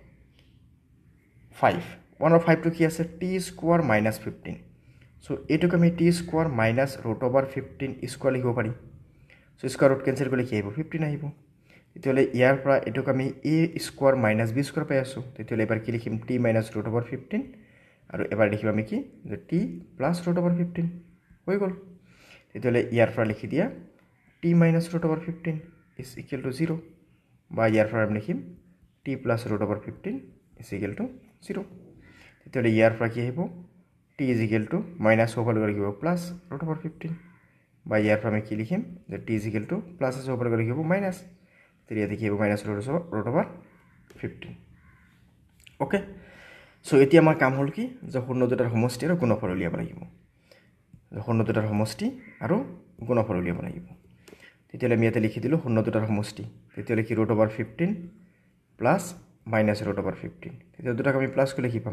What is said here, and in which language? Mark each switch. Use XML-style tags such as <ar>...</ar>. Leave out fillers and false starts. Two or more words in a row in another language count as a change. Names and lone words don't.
<as>অৰ 5 টো কি আছে t স্কয়াৰ -15 সো এটোক আমি t স্কয়াৰ -√15 স্কয়াৰ লিখিব পাৰি সো</as> <en>square root</en> <as>কেনসেল কৰিলে কি আহিব 15 আহিব তেতিয়াহ'লে ইয়াৰ পৰা এটোক আমি a স্কয়াৰ - b স্কয়াৰ পাই আছো তেতিয়াহ'লে এবাৰ কি লিখিম t -√15 আৰু এবাৰ লিখিম আমি কি যে t +√15 হৈ গল তেতিয়াহ'লে ইয়াৰ পৰা লিখি দিয়া t -√15</as> <en>is equal to</en> <as>0 বা ইয়াৰ পৰা আমি লিখিম t +√15</as> <en>is equal to</en> <as>0 তেতিয়াহ'লে ইয়াৰ পৰা কি আহিব t</as> <en>is equal to</en> <as>মাইনাছ হ'বলৈ গ'লে কি হ'ব +√15 বা ইয়াৰ পৰা আমি কি লিখিম যে t</as> <en>is equal to</en> <as>প্লাছ হ'বলৈ গ'লে কি হ'ব মাইনাছ তেতিয়া ইয়াতে কি হ'ব -√15 ওকে সো এতিয়া আমাৰ কাম হ'ল কি যে শূন্য দুটাৰ সমষ্টি আৰু গুণফল উলিয়াব লাগিব শূন্য দুটাৰ সমষ্টি আৰু গুণফল উলিয়াব লাগিব তেতিয়াহ'লে আমি ইয়াতে লিখি দিলো শূন্য দুটাৰ সমষ্টি তেতিয়াহ'লে কি √15 প্লাছ -√15 তেতিয়া দুটাক আমি প্লাছ কৰিলে কি পাম</as>